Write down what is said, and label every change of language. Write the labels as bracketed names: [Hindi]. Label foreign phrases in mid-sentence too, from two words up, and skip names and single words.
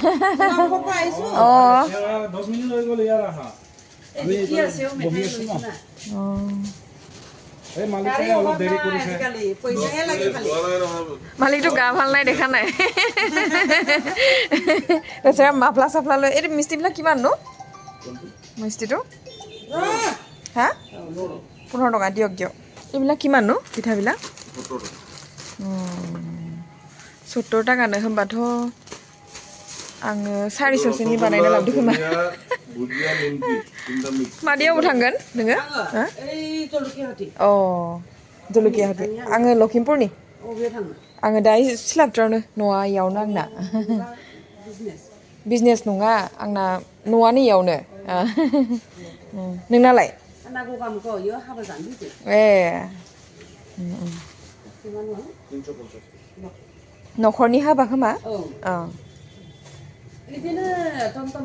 [Assamese] মালিকটো গা ভাল নাই দেখা নাই মাফলা চাফলা লৈ এইটো মিষ্টিবিলাক কিমান নো মিষ্টিটো হা 15 টকা দিয়ক এইবিলাক কিমান নো পিঠাবিলাক [Bodo] 70 টাকাनो होनबाथ' आङो 400सोनि बानायना लाबोदो खोमा मादियाव थांगोन नोङो जलुकियाहति आङो लखिमपुरनि आङो दा सिलापटारावनो न'आ इयावनो आंना बिजनेस नङा आंना न'आनो इयावनो नोंनालाय न'खरनि हाबा खोमा बिदिनो टमटम